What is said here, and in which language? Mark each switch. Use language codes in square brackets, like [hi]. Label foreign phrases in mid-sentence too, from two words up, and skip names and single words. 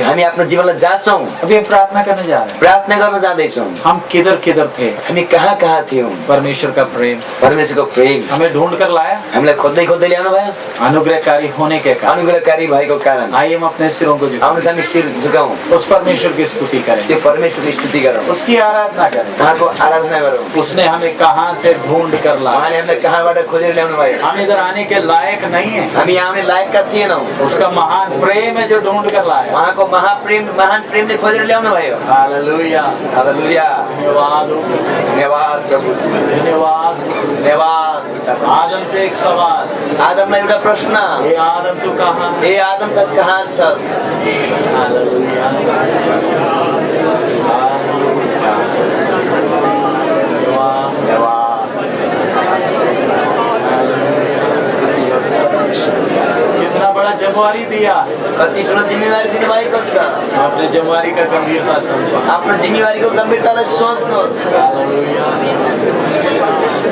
[ne] हामी आफ्नो जीवनलाई जाँच्छौँ। [hi] अभी हम प्रार्थना करने जा रहे हैं। [ne] प्रार्थना गर्न जाँदैछौँ। [hi] हम किधर किधर थे? [ne] हामी कहाँ कहाँ थियौँ? [hi] परमेश्वर का प्रेम [ne] परमेश्वरको प्रेम [hi] हमें ढूंढ कर लाया, [ne] हामीलाई खोज्दै खोज्दै ल्याउनु भयो। [hi] अनुग्रहकारी होने के कारण। [ne] अनुग्रहकारी भएको कारण। [hi] आइए हम अपने सिरों को झुकाएं, [ne] आउनुहोस् हामी शिर झुकाउँ। [hi] उस परमेश्वर की स्तुति करें, [ne] त्यो परमेश्वरको स्तुति गरौँ, [hi] उसकी आराधना करें। [ne] उहाँको आराधना गरौँ। [hi] उसने हमें कहां से ढूंढ कर लाया। [ne] उहाँले हामीलाई कहाँबाट खोजेर ल्याउनु भयो। [hi] हम इधर आने के लायक नहीं है, [ne] हामी आउने लायकका थिएनौँ। [hi] उसका महान प्रेम है जो ढूंढ कर लाया। [ne] उहाँको महान प्रेमले खोजेर ल्याउनु भयो। हालेलुया, हालेलुया। धन्यवाद, धन्यवाद प्रभु, धन्यवाद। धन्यवाद। [hi] आदम से एक सवाल। [ne] आदमलाई एउटा प्रश्न, [hi] हे आदम तू कहाँ? [ne] ए आदम त कहाँ छस्? [hi] हालेलुया, कितना बड़ा जिम्मेवारी दिया। [ne] कति ठुलो जिम्मेवारी दिनुभएको छ। [hi] अपने जिम्मेवारी का गंभीरता समझो। [ne] आफ्नो जिम्मेवारीको गम्भीरतालाई सोच्नुहोस्। हालेलुया।